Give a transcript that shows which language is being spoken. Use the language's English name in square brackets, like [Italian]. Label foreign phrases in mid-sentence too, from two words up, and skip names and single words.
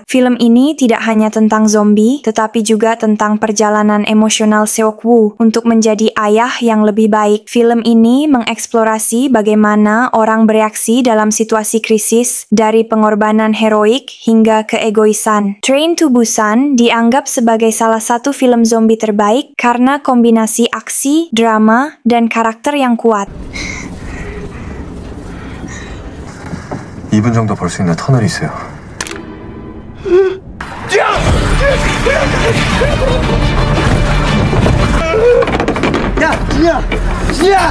[Indonesian] Film ini tidak hanya tentang zombie, tetapi juga tentang perjalanan emosional Seok-woo untuk menjadi ayah yang lebih baik. Film ini mengeksplorasi bagaimana orang bereaksi dalam situasi krisis, dari pengorbanan heroik hingga keegoisan. Train to Busan dianggap sebagai salah satu film zombie terbaik karena kombinasi aksi, drama, dan karakter yang kuat. [Korean] 2분 정도 볼 수 있는 터널이 있어요. 야, 진이야! 진이야!